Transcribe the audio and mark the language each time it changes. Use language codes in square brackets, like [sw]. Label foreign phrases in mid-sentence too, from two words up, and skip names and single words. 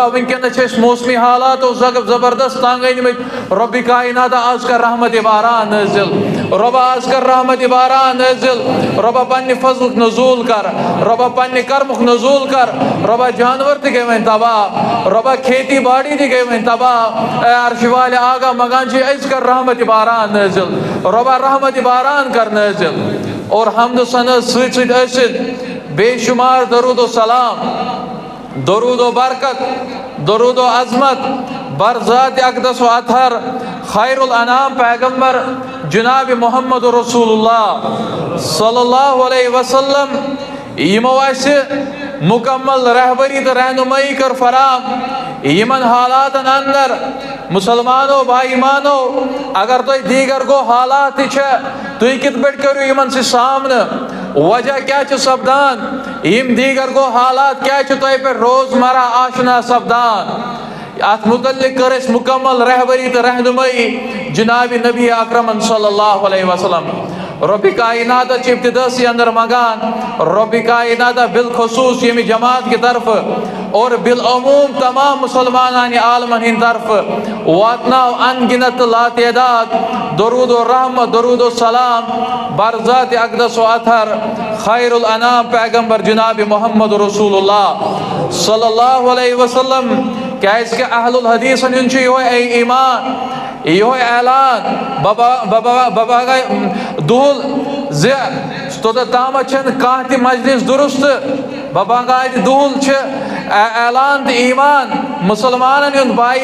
[ks] وٕنکٮ۪نس چھِ أسۍ موسمی حالاتو زبردست تنگ أنمٕتۍ رۄبِ کائناتا آز کر رحمت باران نٲزِل رۄبا آز کر رحمت باران نٲزِل رۄبا پننہِ فضلُک نزوٗل کر رۄبا پننہِ کرمُک نزوٗل کر رۄبا جانور تہِ گٔے وۄنۍ تباہ رۄبا کھیتی باڑی تہِ گٔے وۄنۍ تباہ اے عرشِ والہِ آگاہ منگان چھِ أسۍ کر رحمت باران نٲزِل رۄبا رحمت باران کر نٲزِل اور حمد و ثنا سۭتۍ سۭتۍ ٲسِتھ بے شمار درود و سلام درود و برکت درود و عظمت بر ذات اقدس و اطہر خیر الانام پیغمبر جناب محمد رسول اللہ [ar] صلی اللہ علیہ وسلم [ks] یمو اسہ مکمل رہبری تو رہنمائی کر فراہم یمن حالاتن اندر مسلمانو بھائیمانو اگر تُہۍ دیگر گو حالات تہِ چھِ تُہۍ کِتھ پٲٹھۍ کٔرِو یمن سۭتۍ سامنہٕ وجہ کیا چھُ سپدان یم دیگر گو حالات کیا چھِ تۄہہِ پٮ۪ٹھ روزمرہ آشنا سپدان ات متعلق کر اس مکمل رہبری تو رہنمائی جناب نبی اکرم [ar] صلی اللہ علیہ وسلم [ks] رب کائنات چھ ابتداسی اندر منگان رب کائنات بالخصوص یمی جماعت [ur] کی طرف [ks] اور بالعموم تمام مسلمانان عالمن ہند طرف واتناو انگنت لا تعداد درود و رحمت درود و سلام بر ذات اقدس و اطہر خیر الانام پیغمبر جناب محمد رسول اللہ [ar] صلی اللہ علیہ وسلم [ks] کیاز کہ اہل الحدیث ہن چھ یہ ایمان یہ اعلان بابا دول زِ توٚتتھ تامتھ چھنہٕ کانٛہہ تہِ مجلس درست بابا گاڑِ دول چھ اعلان تہٕ ایمان مسلمانن ہُنٛد با